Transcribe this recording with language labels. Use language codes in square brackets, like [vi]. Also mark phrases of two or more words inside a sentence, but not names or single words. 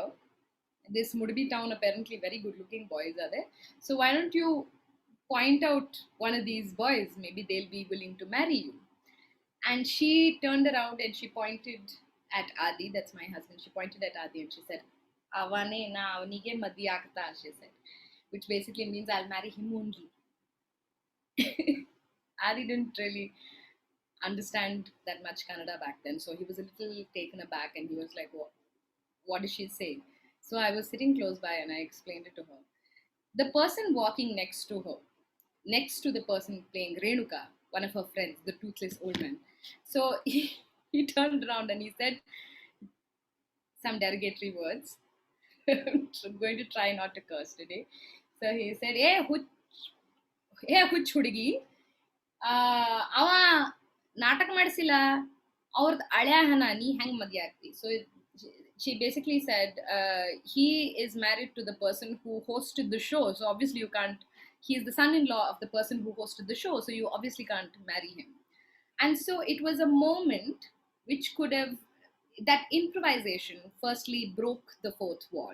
[en] This Mudubi town, apparently very good looking boys are there. So why don't you point out one of these boys? Maybe they'll be willing to marry you. And she turned around and she pointed at Adi, that's my husband. She pointed at Adi and she said, [kn] ಅವನೇ ನಾ ಅವನಿಗೆ ಮದ್ವೆ ಆಗ್ತ, [en] she said, which basically means I'll marry him only. Adi didn't really understand that much Kannada back then, so he was a little taken aback and he was like, what did she say? So I was sitting close by and I explained it to her. The person walking next to her, next to the person playing Renuka, one of her friends, the toothless old man. So he turned around and he said some derogatory words. I'm going to try not to curse today. So he said, [kn] hey, ಹುಚ್ ಹುಡಿಗಿ, ಅವ ನಾಟಕ ಮಾಡಿಸಿಲ್ಲ ಅವ್ರದ್ದು ಹಳೆಯ ಹಣ ನೀ ಹೆಂಗ್ ಮದ್ವೆ ಆಗ್ತಿ. [en] So she basically said he is married to the person who hosted the show, so obviously you can't, he is the son-in-law of the person who hosted the show, so you obviously can't marry him. And so it was a moment which could have, that improvisation firstly broke the fourth wall.